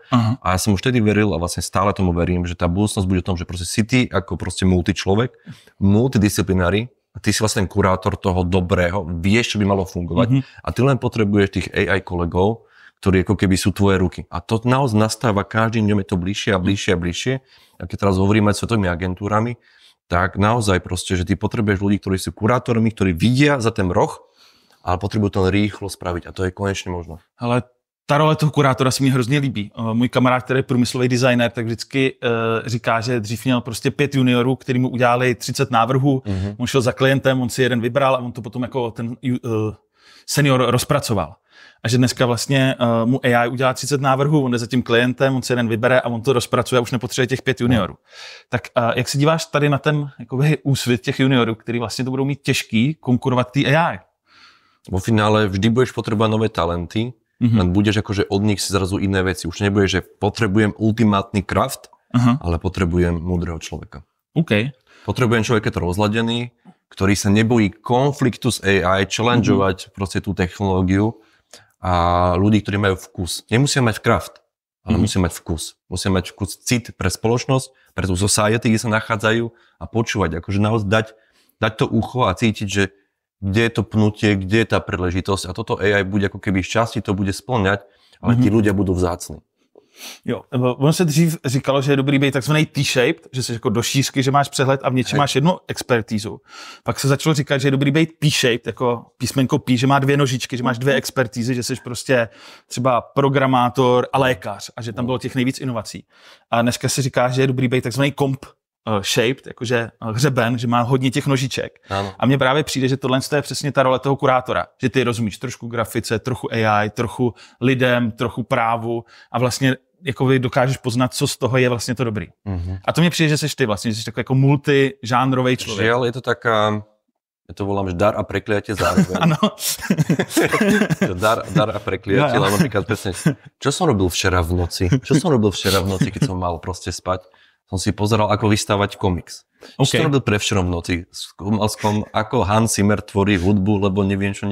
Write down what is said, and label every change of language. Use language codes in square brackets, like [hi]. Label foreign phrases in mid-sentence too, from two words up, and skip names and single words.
[sk] A ja som už vtedy veril a vlastne stále tomu verím, že tá budúcnosť bude o tom, že proste si ty ako proste multičlovek, multidisciplinári, a ty si vlastne ten kurátor toho dobrého, vieš, čo by malo fungovať a ty len potrebuješ tých AI kolegov, ktorí ako keby sú tvoje ruky. A to naozaj nastáva každým dňom, je to bližšie a bližšie a bližšie. A keď teraz hovoríme s svetovými agentúrami, tak naozaj proste, že ty potrebuješ ľudí, ktorí sú kurátormi, ktorí vidia za ten roh, ale potřebují to rýchlo spraviť a to je konečně možno. [cs] Ale ta role toho kurátora se mi hrozně líbí. Můj kamarád, který je průmyslový designer, tak vždycky říká, že dřív měl prostě 5 juniorů, který mu udělali 30 návrhů, on šel za klientem, on si jeden vybral a on to potom jako ten senior rozpracoval. A že dneska vlastně mu AI udělá 30 návrhů, on jde za tím klientem, on si jeden vybere a on to rozpracuje a už nepotřebuje těch 5 juniorů. Tak jak se díváš tady na ten jakoby, úsvit těch juniorů, který vlastně to budou mít těžký konkurovat té AI? [sk] Vo finále vždy budeš potrebovať nové talenty, len budeš akože od nich si zrazu iné veci. Už nebudeš, že potrebujem ultimátny craft, ale potrebujem múdreho človeka. Okay. Potrebujem človeka rozladený, ktorý sa nebojí konfliktu s AI, challengeovať proste tú technológiu a ľudí, ktorí majú vkus. Nemusia mať craft, ale musia mať vkus. Musia mať vkus, cit pre spoločnosť, pre tú society, kde sa nachádzajú a počúvať. Akože naozaj dať to ucho a cítiť, že kde je to pnutie, kde je tá príležitosť a toto AI bude ako keby šťastí to bude splňať, ale tí ľudia budú vzácni. [cs] Jo, ono se dřív říkalo, že je dobrý být takzvaný T-shaped, že jsi jako do šířky, že máš přehled a v něčem máš jednu expertízu. Pak se začalo říkat, že je dobrý být P-shaped, jako písmenko P, že má 2 nožičky, že máš 2 expertízy, že jsi prostě třeba programátor a lékař a že tam bylo těch nejvíc inovací. A dneska se říká, že je dobrý být takzvaný [en] comp shaped, [cs] jakože hřeben, že má hodně těch nožiček. Ano. A mně právě přijde, že tohle je přesně ta role toho kurátora, že ty rozumíš trošku grafice, trochu AI, trochu lidem, trochu právu a vlastně jako dokážeš poznat, co z toho je vlastně to dobrý. A to mně přijde, že jsi ty vlastně, že jsi takový jako multižánrovej člověk. [sk] Žiaľ, je to taká, ja to volám, že dar a prekliatie zároveň. [cs] Ano. [sk] dar a prekliatie, ale napríklad presne, čo som robil včera v noci, keď som mal proste spať, som si pozeral, ako vystávať komiks. Čo som robil prevčerom v noci? Skúmal som, ako Hans Zimmer tvorí hudbu, lebo neviem čo.